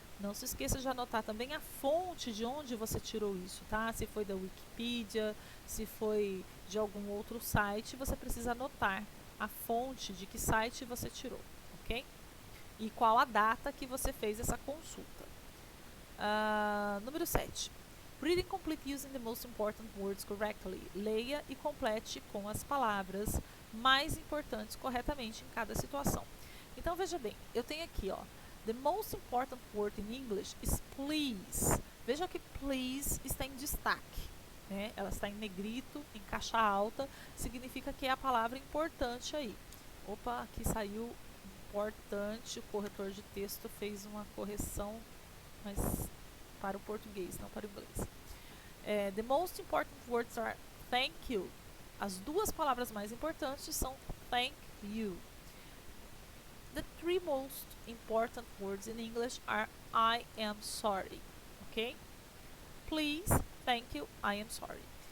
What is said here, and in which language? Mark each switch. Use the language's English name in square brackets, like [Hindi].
[Portuguese] Não se esqueça de anotar também a fonte de onde você tirou isso, tá? Se foi da Wikipedia, se foi de algum outro site, você precisa anotar a fonte de que site você tirou, ok? E qual a data que você fez essa consulta. Número 7. [English] Read and complete using the most important words correctly. [Portuguese] Leia e complete com as palavras mais importantes corretamente em cada situação. Então, veja bem, eu tenho aqui, ó, [English] the most important word in English is please. [Portuguese] Veja que please está em destaque, né? Ela está em negrito, em caixa alta, significa que é a palavra importante aí. Opa, aqui saiu importante, o corretor de texto fez uma correção, mas para o português, não para o inglês. [English] The most important words are thank you. [Portuguese] As duas palavras mais importantes são thank you. [English] The three most important words in English are I am sorry. Ok? Please, thank you, I am sorry.